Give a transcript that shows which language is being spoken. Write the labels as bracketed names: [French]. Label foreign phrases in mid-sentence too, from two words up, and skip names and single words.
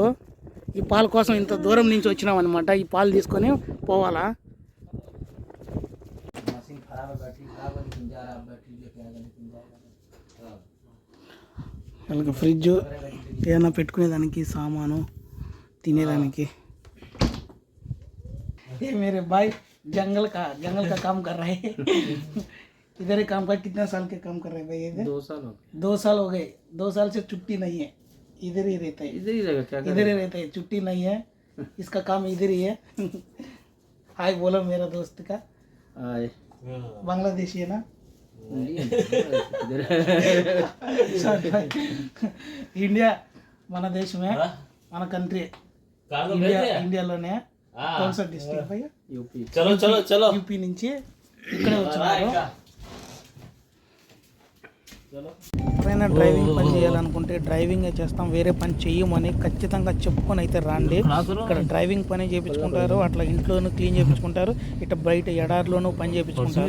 [Telugu] ఈ పాల కోసం ఇంత దూరం నుంచి వచ్చినాం అనమాట. ఈ పాలు తీసుకొని పోవాలా. వాళ్ళకి ఫ్రిడ్జ్ ఏదైనా పెట్టుకునేదానికి, సామాను తినేదానికి. [Hindi] ये मेरे भाई जंगल का काम कर रहे हैं। इधर ही काम कर, कितना साल के काम कर रहे हैं भाई? इधर 2 साल हो गए। 2 साल हो गए। 2 साल से छुट्टी नहीं है, इधर ही रहता है। इधर ही रहेगा क्या? इधर ही रहता है, छुट्टी नहीं है। इसका काम इधर ही है। हाय बोलो मेरा दोस्त का। बांग्लादेशी है ना? [Telugu] इंडिया మన దేశమే, మన కంట్రీ ఇండియాలోనే. [Hindi] कौन सा डिस्ट्रिक्ट भैया? यूपी। चलो चलो चलो [Telugu] యూపీ నుంచి ఇక్కడే వచ్చినారు. ఎవరైనా డ్రైవింగ్ పని చేయాలనుకుంటే డ్రైవింగే చేస్తాం, వేరే పని చెయ్యమని ఖచ్చితంగా చెప్పుకొని అయితే రండి. ఇక్కడ డ్రైవింగ్ పని చేయించుకుంటారు, అట్లా ఇంట్లోనూ క్లీన్ చేయించుకుంటారు, ఇట్లా బయట ఎడారిలోనూ పని చేయించుకుంటారు.